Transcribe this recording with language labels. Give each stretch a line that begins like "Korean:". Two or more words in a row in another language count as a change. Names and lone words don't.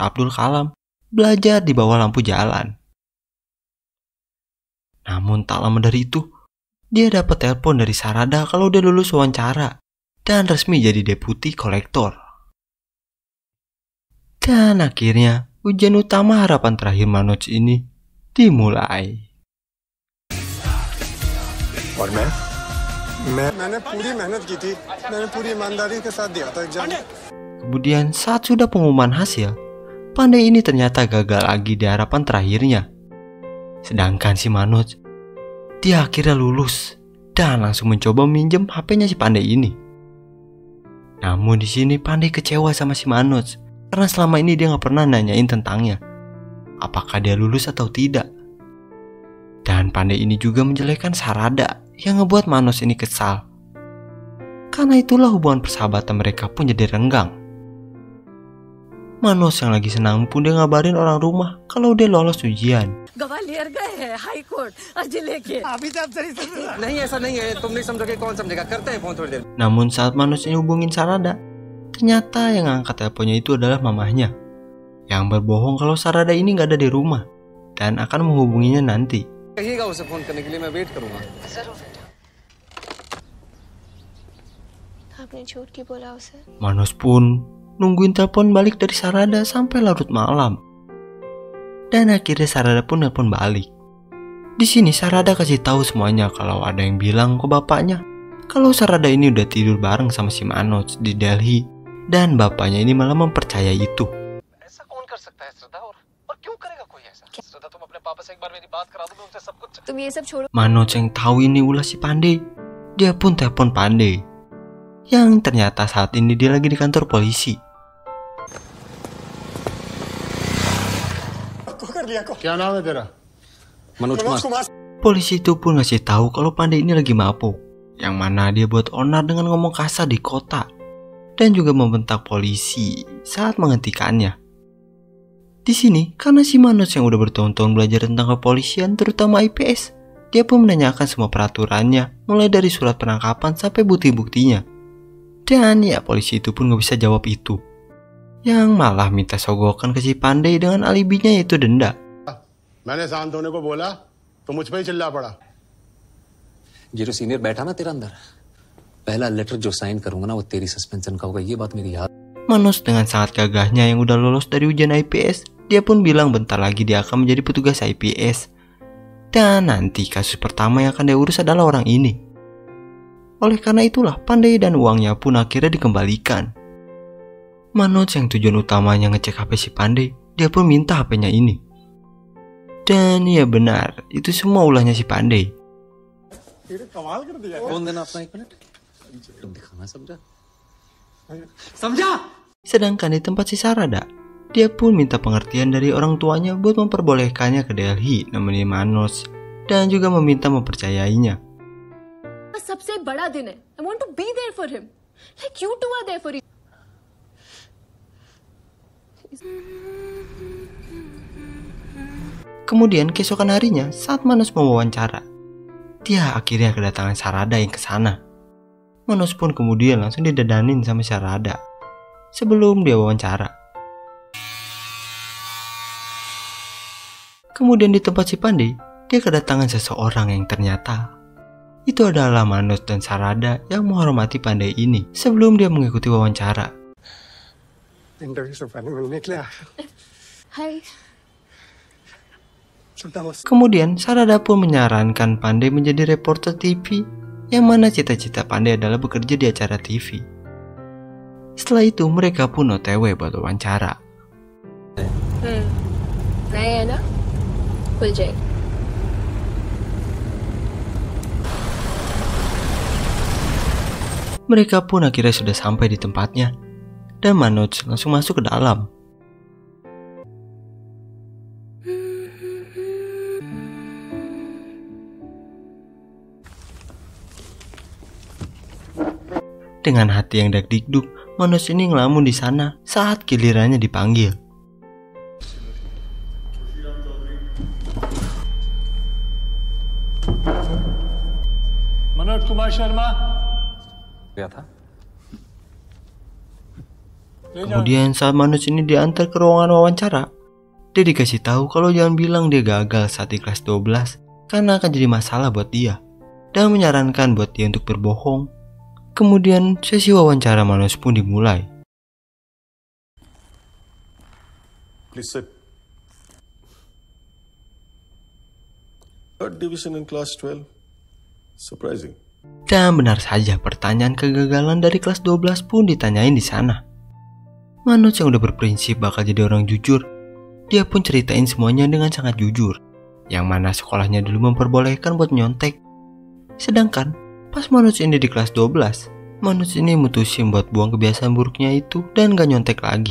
Indonesian: Abdul Kalam, belajar di bawah lampu jalan. Namun tak lama dari itu, dia dapat telepon dari Sarada kalau dia lulus wawancara dan resmi jadi deputi kolektor. Dan akhirnya, ujian utama harapan terakhir Manoj ini dimulai.
Hindi: और मैंने पूरी मेहनत की थी, मैंने पूरी ईमानदारी के साथ दिया था एग्जाम.
Indonesian: Kemudian saat sudah pengumuman hasil, Pandai ini ternyata gagal lagi di harapan terakhirnya. Sedangkan si Manoj, dia akhirnya lulus dan langsung mencoba minjem HP-nya si Pandai ini. Namun di sini Pandai kecewa sama si Manoj karena selama ini dia nggak pernah nanyain tentangnya, apakah dia lulus atau tidak. Dan Pandai ini juga menjelekkan Sarada yang ngebuat Manoj ini kesal. Karena itulah hubungan persahabatan mereka pun jadi renggang. Manoj yang lagi senang pun dia ngabarin orang rumah kalau dia lolos ujian.
Hindi: ग्वालियर गए हैं
English: High Court
Hindi: जिले के. अभी तो आप सही समझ नहीं, ऐसा नहीं है. तुम नहीं समझोगे कौन समझेगा. करते हैं फोन थोड़ी देर.
Indonesian: Namun saat Manoj ini hubungin Sarada, ternyata yang angkat teleponnya itu adalah mamahnya, yang berbohong kalau Sarada ini nggak ada di rumah dan akan menghubunginya nanti.
Hindi: कहिएगा उसे फोन करने के लिए, मैं वेट करूंगा. जरूर बेटा. आपने झूठ क्यों बोला उसे?
Indonesian: Manoj pun nungguin telepon balik dari Sarada sampai larut malam. Dan akhirnya Sarada pun telepon balik. Di sini Sarada kasih tahu semuanya kalau ada yang bilang ke bapaknya kalau Sarada ini udah tidur bareng sama si Manoj di Delhi dan bapaknya ini malah mempercayai itu.
Hindi: ऐसा कौन कर सकता है श्रद्धा, और क्यों करेगा कोई ऐसा? श्रद्धा तुम अपने पापा से एक बार मेरी बात करा दो, मैं उनसे सब कुछ. तुम ये सब छोड़ो.
Indonesian: Manoj yang tahu ini ulah si Pandai, dia pun telepon Pandai, yang ternyata saat ini dia lagi di kantor polisi.
Hindi: क्या नाम है तेरा? मनोज कुमार.
Indonesian: Polisi itu pun ngasih tahu kalau Pandai ini lagi mabuk, yang mana dia buat onar dengan ngomong kasar di kota dan juga membentak polisi saat menghentikannya. Di sini, karena si Manoj yang udah bertahun-tahun belajar tentang kepolisian, terutama IPS, dia pun menanyakan semua peraturannya, mulai dari surat penangkapan sampai bukti-buktinya. Dan ya, polisi itu pun gak bisa jawab itu, yang malah minta sogokan ke si Pandai dengan alibinya yaitu denda.
Hindi: मैंने शांत होने को बोला तो मुझ पे ही चिल्ला पड़ा. ये जो सीनियर बैठा ना तेरा अंदर, पहला लेटर जो साइन करूंगा ना वो तेरी सस्पेंशन का होगा. ये बात मेरी याद.
Indonesian: Manoj dengan sangat gagahnya yang udah lolos dari ujian IPS, dia pun bilang bentar lagi dia akan menjadi petugas IPS. Dan nanti kasus pertama yang akan dia urus adalah orang ini. Oleh karena itulah Pandai dan uangnya pun akhirnya dikembalikan. Manoj yang tujuan utamanya ngecek HP si Pandai, dia pun minta HP-nya ini. Dan ya benar, itu semua ulahnya si Pandai.
Hindi: कौन देना अपना 1 मिनट. तुम दिखाना समझा. समझा.
Indonesian: Sedangkan di tempat si Sarada, dia pun minta pengertian dari orang tuanya buat memperbolehkannya ke Delhi nemenin Manoj dan juga meminta mempercayainya.
Hindi: सबसे बड़ा दिन है.
English: I want to be there for him. Like you two are there for each.
Indonesian: Kemudian keesokan harinya saat Manoj mewawancara, dia akhirnya kedatangan Sarada yang ke sana. Manoj pun kemudian langsung didadanin sama Sarada sebelum dia wawancara. Kemudian di tempat si Pandai, dia kedatangan seseorang yang ternyata itu adalah Manoj dan Sarada yang menghormati Pandai ini sebelum dia mengikuti wawancara.
Hindi: इंटरव्यू से पहले मिलने के लिए. Hi.
Indonesian: Kemudian Sarada pun menyarankan Pandey menjadi reporter TV, yang mana cita-cita Pandey adalah bekerja di acara TV. Setelah itu mereka pun OTW buat wawancara.
Hindi: नए है ना, खुल जाएगी.
Indonesian: Mereka pun akhirnya sudah sampai di tempatnya, dan Manoj langsung masuk ke dalam. Dengan hati yang dak-dikduk, Manoj ini ngelamun di sana saat gilirannya dipanggil.
Hindi: मनोज कुमार शर्मा गया था.
Indonesian: Kemudian saat Manoj ini diantar ke ruangan wawancara, dia dikasih tahu kalau jangan bilang dia gagal saat di kelas 12 karena akan jadi masalah buat dia, dan menyarankan buat dia untuk berbohong. Kemudian sesi wawancara Manoj pun dimulai.
English: Please sit. Third division in class 12. Surprising.
Indonesian: Dan benar saja pertanyaan kegagalan dari kelas 12 pun ditanyain di sana. Manoj yang udah berprinsip bakal jadi orang jujur, dia pun ceritain semuanya dengan sangat jujur, yang mana sekolahnya dulu memperbolehkan buat nyontek. Sedangkan pas Manoj ini di kelas 12, Manoj ini mutusin buat buang kebiasaan buruknya itu dan gak nyontek lagi.